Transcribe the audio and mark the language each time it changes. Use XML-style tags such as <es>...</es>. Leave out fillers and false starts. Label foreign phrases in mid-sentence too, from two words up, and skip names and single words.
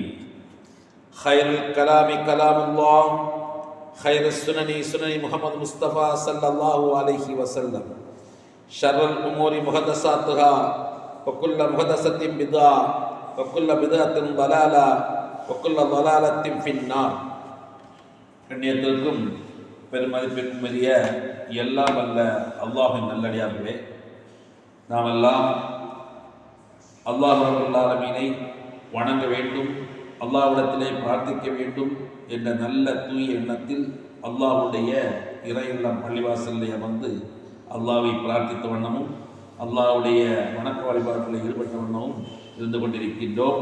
<ar>خير الكلام كلام الله خير السنن سنن محمد مصطفى صلى الله عليه وسلم شر الأمور محدثاتها وكل محدثة بدعة وكل بدعة ضلالة وكل ضلالة في النار</ar> <ta>கண்ணியத்திற்கும் பெருமதிப்பிற்குரிய எல்லாம் வல்ல அல்லாஹின் நல்லடியார்களே, நாமெல்லாம் அல்லாஹ்</ta> <ar>رب العالمين</ar> <ta>வணங்க வேண்டும், அல்லாஹ்விடத்திலே பிரார்த்திக்க வேண்டும் என்ற நல்ல தூய எண்ணத்தில் அல்லாஹ்வுடைய இறையில்லம் பள்ளிவாசலில் அமர்ந்து அல்லாஹ்வை பிரார்த்தித்த வண்ணமும் அல்லாஹ்வுடைய வணக்க வழிபாட்டில் ஈடுபட்ட வண்ணமும் இருந்து கொண்டிருக்கின்றோம்.</ta>